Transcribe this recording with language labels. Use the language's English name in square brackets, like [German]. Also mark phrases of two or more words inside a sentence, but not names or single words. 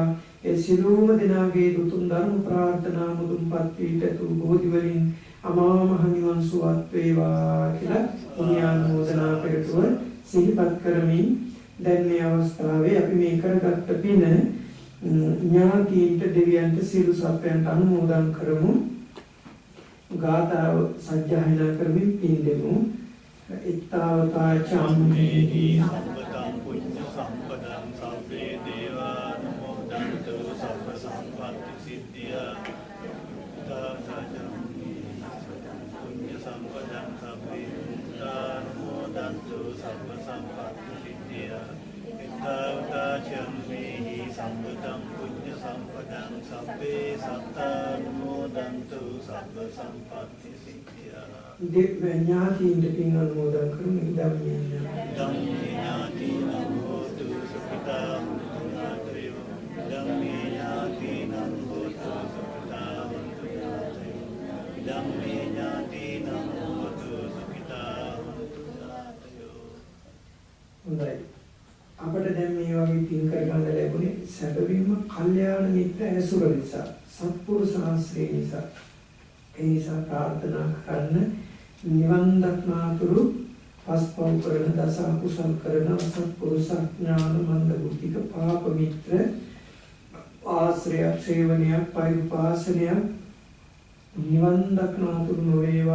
[Sinhala] ඒ සියලුම දෙනාගේ උතුම් ධර්ම ප්‍රාර්ථනා මුදුන්පත් වී පැතු බෝධි වලින් අමා මහ නිවන් සුවත් වේවා කියලා පුණ්‍යානුමෝදනා කරතුව සිහිපත් කරමින් දැන් මේ අවස්ථාවේ අපි මේ කරගත්ත පින ඥාතීන්ට දෙවියන්ට සියලු සත්වයන්ට අනුමෝදන් කරමු. ගාථාව සජ්ජායනා කරමින් පින් දෙමු. [Pali] ittavata cammehi sampatam punya sampadam sabbe devanumodantu sabba sampatti siddhya ittavata cammehi punya sampadam sabbe devanumodantu sabba sampatti siddhya ittavata cammehi sampatam punya sampadam sabbe sattanumodantu sabba sampatti siddhya [Sinhala] ඥාතීන්ට පින් අනුමෝදන් කරමු. [Pali] ධම්මේ ඥාතීනං හෝතු සුඛිතා ඥාතයෝ ධම්මේ ඥාතීනං හෝතු සුඛිතා ඥාතයෝ ධම්මේ ඥාතීනං හෝතු සුඛිතා ඥාතයෝ. [Sinhala] හොඳයි. අපිට දැන් මේ වගේ පින් කරගන්න ලැබුණේ සැබවින්ම කල්යාණ මිත්‍ර ඇසුර නිසා, සත්පුරුෂ ආශ්‍රය නිසා. ඒ නිසා ප්‍රාර්ථනා කරන්න නිවන් දක්නාතුරු පස්පව් කරන දස අකුසල් කරන සත්පුරුෂ ඥාන මන්ද බුද්ධික පාප මිත්‍ර ආශ්‍රය සේවනයක් පෛරුපාසනයක් නිවන් දක්නාතුරු නොවේවා.